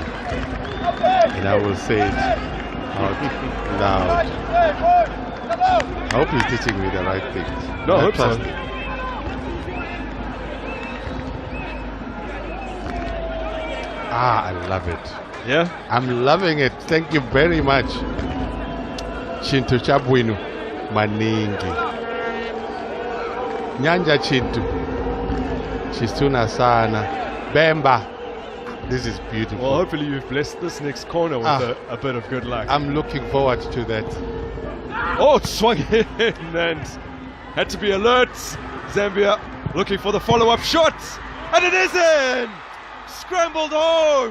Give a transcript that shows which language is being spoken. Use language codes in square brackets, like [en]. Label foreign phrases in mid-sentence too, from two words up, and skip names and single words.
[en] And I will say it out loud. I hope he's teaching me the right things. No, I hope so. I love it. Yeah? I'm loving it. Thank you very much. [ny] Chintu chabwino maningi. [bem] Nyanja Chintu. Chisuna sana. [en] Bemba. This is beautiful. Well, hopefully you've blessed this next corner with a bit of good luck. I'm looking forward to that. Oh, it swung in and had to be alert. Zambia looking for the follow-up shot. And it is in! Scrambled home.